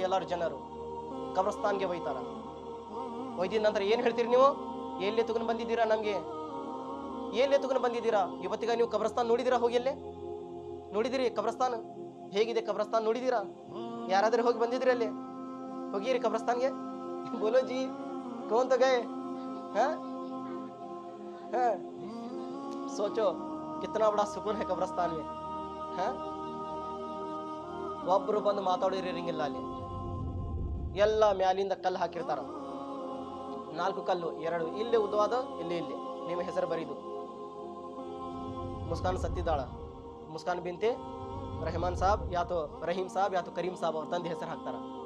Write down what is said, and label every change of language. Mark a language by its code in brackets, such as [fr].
[kn] ಎಲ್ಲಾರು ಜನರು ಕಬ್ರಸ್ತಾನ್ಗೆ ಒಯ್ತಾರ. ಒಯ್ದಿದ ನಂತರ ಏನ್ ಹೇಳ್ತೀರಿ ನೀವು? ಎಲ್ಲಿ ತಗೊಂಡು ಬಂದಿದ್ದೀರಾ? ನಮ್ಗೆ ಎಲ್ಲಿ ತಗೊಂಡು ಬಂದಿದ್ದೀರಾ? ಇವತ್ತಿಗ ನೀವು ಕಬ್ರಸ್ತಾನ್ ನೋಡಿದಿರಾ? ಹೋಗಿ ಎಲ್ಲೇ ನೋಡಿದಿರಿ ಕಬ್ರಸ್ತಾನ? ಹೇಗಿದೆ ಕಬ್ರಸ್ತಾನ್ ನೋಡಿದೀರಾ? ಯಾರಾದ್ರೂ ಹೋಗಿ ಬಂದಿದ್ರಿ? ಅಲ್ಲಿ ಹೋಗಿರಿ ಕಬ್ರಸ್ತಾನ್ಗೆ? [hi] बोलो जी, कौन तो गए? हाँ हाँ, सोचो कितना बड़ा सुकून है कब्रस्तान में. [kn] हाँ, ಒಬ್ರು ಬಂದು ಮಾತಾಡೋರಿರಂಗಿಲ್ಲ ಅಲ್ಲಿ. ಎಲ್ಲ ಮ್ಯಾಲಿಂದ ಕಲ್ಲು ಹಾಕಿರ್ತಾರ. 4 ಕಲ್ಲು, 2 ಇಲ್ಲಿ ಉದ್ದವಾದ, ಇಲ್ಲಿ ನಿಮ್ಮ ಹೆಸರು ಬರೀದು. ಮುಸ್ಕಾನ್ ಸತ್ತಿದ್ದಾಳ, ಮುಸ್ಕಾನ್ ಬಿಂತೆ ರೆಹಮಾನ್ ಸಾಬ್, ಯಾತೋ ರಹೀಂ ಸಾಬ್, ಯಾತೋ ಕರೀಂ ಸಾಬ್ ಅವ್ರ ತಂದೆ ಹೆಸರು ಹಾಕ್ತಾರ.